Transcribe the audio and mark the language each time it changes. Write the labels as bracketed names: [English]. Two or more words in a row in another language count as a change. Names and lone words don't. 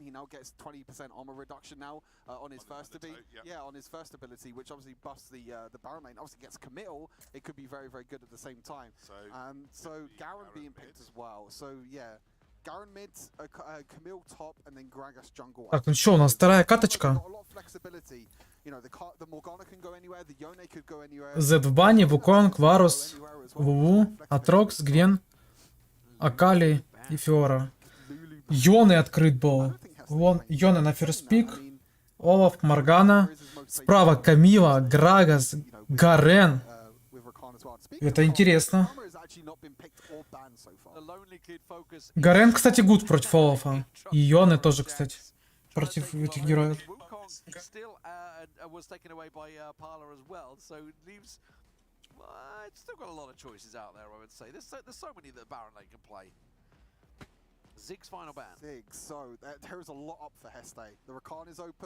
[English] He now gets 20% armor reduction now on his first ability. Yeah, on his first ability, which obviously buffs the Baron lane. Obviously gets Camille. It could be very, very good at the same time. So Garen being picked as well. So yeah, Garen mid, Camille top, and then Gragas jungle. [Russian] Так, ну что, у нас вторая каточка. Зед в бане, Вуконг, Варус, Вуву, Атрокс, Гвен, Акали и Фиора. Йоны открыт был. Вон Йоны на ферспик. Олаф, Моргана. Справа Камила, Грагас, Гарен. Это интересно. Гарен, кстати, гуд против Олафа. И Йоны тоже, кстати, против этих героев. [English] Was taken away by Parla as well, so it leaves. It's still got a lot of choices out there, I would say. There's so many that Baron Lane can play. Zig's final ban. Zig, so there is a lot up for Heste. The Rakan is open.